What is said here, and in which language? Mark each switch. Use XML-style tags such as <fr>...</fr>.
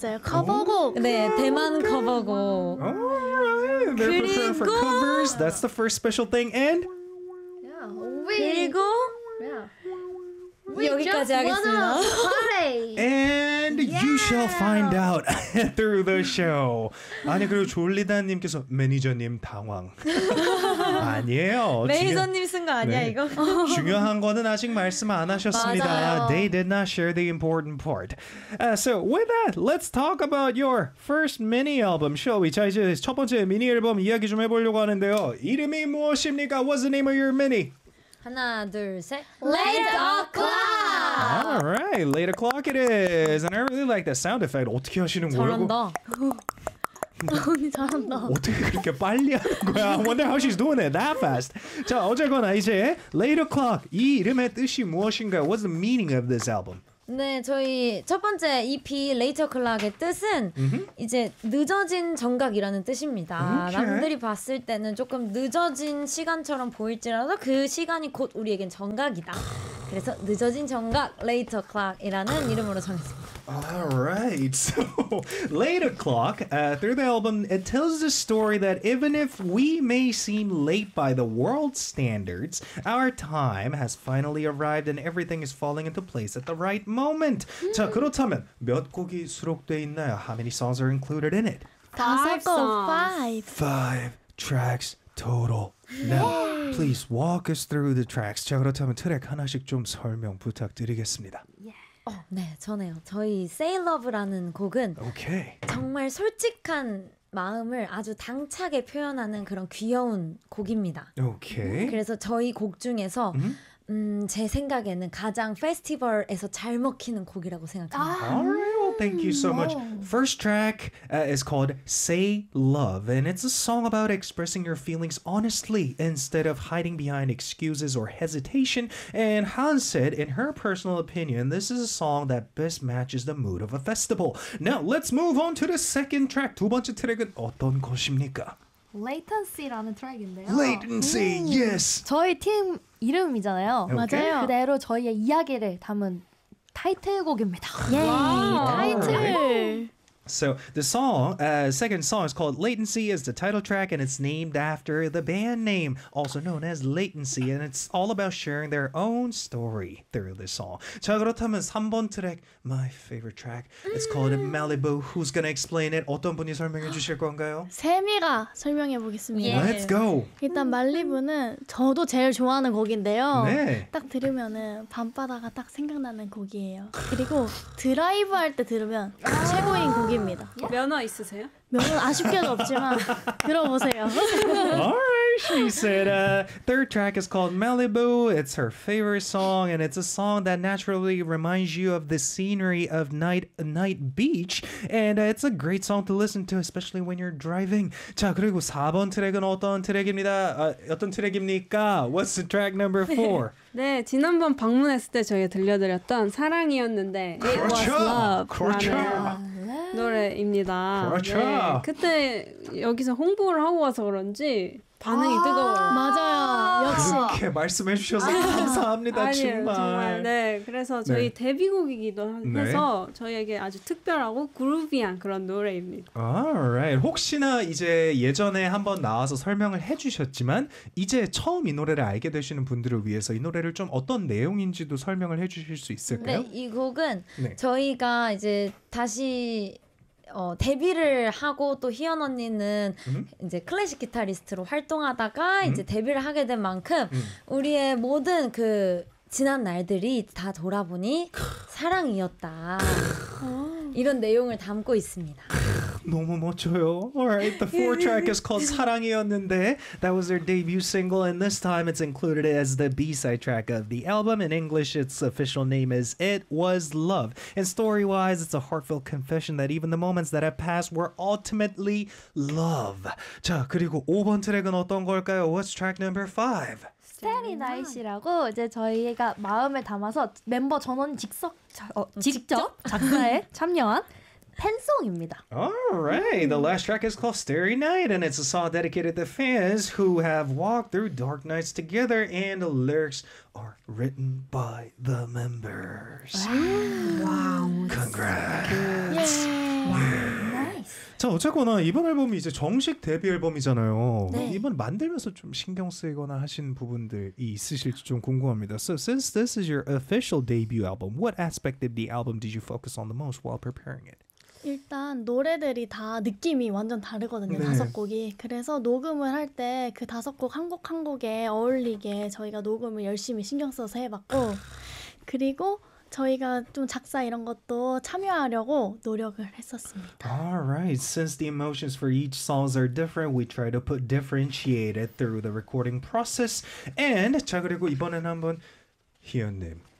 <ko>맞아요. 커버곡. 네, 대만 커버곡.</ko> <en>Alright, they're prepared for covers. That's the first special thing. And yeah,</en> <ko>그리고 여기까지 하겠습니다.</ko> <en>And you shall find out through the show.</en> <ko>아니 그리고 졸리다님께서 매니저님 당황. 아니에요. 매니저님 쓴 거 아니야 네. 이거? 중요한 거는 아직 말씀 안 하셨습니다. 맞아요.</ko> <en>They did not share the important part. So with that, let's talk about your first mini album, shall we?</en> <ko>자 이제 첫 번째 미니 앨범 이야기 좀 해보려고 하는데요. 이름이 무엇입니까?</ko> <en>What's the name of your mini?</en> <ko>하나 둘 셋.</ko> <en>Late O'Clock! All right, late o'clock it is, and I really like that sound effect.</en> <ko>어떻게 하시는 거예요? 잘한다. 언니 잘한다. 어떻게 그렇게 빨리 하는 거야?</ko> <en>I wonder how she's doing it that fast.</en> <ko>자, 어쨌거나 이제 late o'clock 이 이름의 뜻이 무엇인가요?</ko> <en>What's the meaning of this album?</en> <ko>네, 저희 첫 번째 EP Later Clock의 뜻은 이제 늦어진 정각이라는 뜻입니다. Okay. 남들이 봤을 때는 조금 늦어진 시간처럼 보일지라도 그 시간이 곧 우리에겐 정각이다. 그래서 늦어진 정각 Later Clock이라는 이름으로 정했습니다.</ko> <en>Alright, so Later Clock, through the album, it tells the story that even if we may seem late by the world's standards, our time has finally arrived and everything is falling into place at the right moment.</en> <ko>자, 그렇다면 몇 곡이 수록되어 있나요?</ko> <en>How many songs are included in it? 5 tracks total. Now, please walk us through the tracks.</en> <ko>자, 그렇다면 트랙 하나씩 좀 설명 부탁드리겠습니다. 네, 전해요. 저희 Say Love라는 곡은</ko> <en>okay.</en> <ko>정말 솔직한 마음을 아주 당차게 표현하는 그런 귀여운 곡입니다.</ko> <en>Okay.</en> <ko>그래서 저희 곡 중에서 제 생각에는 가장 페스티벌에서 잘 먹히는 곡이라고 생각합니다.</ko> <en>All right, well, thank you so much. First track is called Say Love, and it's a song about expressing your feelings honestly instead of hiding behind excuses or hesitation. And Han said, in her personal opinion, this is a song that best matches the mood of a festival. Now, let's move on to the second track.</en> <ko>두 번째 트랙은 어떤 것입니까? Latency라는 트랙인데요.</ko> <en>Latency, yes.</en> <ko>저희 팀 이름이잖아요. Okay. 맞아요. 그대로 저희의 이야기를 담은 타이틀곡입니다. 예, 타이틀.</ko> <en>So the song, second song is called Latency is the title track and it's named after the band name, also known as Latency. And it's all about sharing their own story through this song.</en> <ko>자, 그렇다면 3번 트랙,</ko> <en>my favorite track, it's called Malibu. Who's gonna explain it?</en> <ko>어떤 분이 설명해 주실 건가요? 세미가 설명해 보겠습니다.</ko> <en>Yeah. Let's go!</en> <ko>일단 말리부는 저도 제일 좋아하는 곡인데요. 네. 딱 들으면은 밤바다가 딱 생각나는 곡이에요. 그리고 드라이브 할 때 들으면 최고인 곡이에요. 입니다. 면허 있으세요? 면허 아쉽게도 없지만 들어보세요.</ko> <en>Alright, she said. Third track is called Malibu. It's her favorite song, and it's a song that naturally reminds you of the scenery of night beach. And it's a great song to listen to, especially when you're driving.</en> <ko>자, 그리고 4번 트랙은 어떤 트랙입니다? 어떤 트랙입니까?</ko> <en>What's the track number 4?</en> <ko>네, 지난번 방문했을 때 저희가 들려드렸던 사랑이었는데 그렇죠.</ko> <en>It was love.</en> <ko>그렇죠. 노래입니다. 그렇죠. 네, 그때 여기서 홍보를 하고 와서 그런지 반응이 뜨거워요. 맞아요. 역시. 그렇게 말씀해 주셔서 감사합니다. 아니에요, 정말. 네. 그래서 저희 네. 데뷔곡이기도 해서 네. 저희에게 아주 특별하고 그루비한 그런 노래입니다.</ko> <en>Alright.</en> <ko>혹시나 이제 예전에 한번 나와서 설명을 해주셨지만 이제 처음 이 노래를 알게 되시는 분들을 위해서 이 노래를 좀 어떤 내용인지도 설명을 해주실 수 있을까요? 네. 이 곡은 네. 저희가 이제 다시 데뷔를 하고 또 희연 언니는 이제 클래식 기타리스트로 활동하다가 이제 데뷔를 하게 된 만큼 우리의 모든 그 지난 날들이 다 돌아보니 사랑이었다. 이런 내용을 담고 있습니다. 너무 멋져요.</ko> <en>Alright, the fourth track is called 사랑이었는데. That was their debut single, and this time it's included as the B-side track of the album. In English, its official name is It Was Love. And story-wise, it's a heartfelt confession that even the moments that have passed were ultimately love.</en> <ko>자, 그리고 5번 트랙은 어떤 걸까요?</ko> <en>What's track number 5?</en> <ko>Starry Night이라고 이제 저희가 마음을 담아서 멤버 전원 직접 작사에 참여한 팬송입니다.</ko> <en>Alright, the last track is called Starry Night, and it's a song dedicated to fans who have walked through dark nights together, and the lyrics are written by the members. Wow. Congrats. Yeah.</en> <ko>자, 어쨌거나 이번 앨범이 이제 정식 데뷔 앨범이잖아요. 네. 이번 만들면서 좀 신경 쓰이거나 하신 부분들이 있으실지 좀 궁금합니다.</ko> <en>So since this is your official debut album, what aspect of the album did you focus on the most while preparing it?</en> <ko>일단 노래들이 다 느낌이 완전 다르거든요. 네. 다섯 곡이. 그래서 녹음을 할 때 그 다섯 곡 한 곡 한 곡에 어울리게 저희가 녹음을 열심히 신경 써서 해봤고 그리고 저희가 좀 작사 이런 것도 참여하려고 노력을 했었습니다.</ko> <en>Alright, since the emotions for each songs are different, we try to put differentiated through the recording process. And</en> <ko>자 그리고 이번에는 한번 희연님</ko>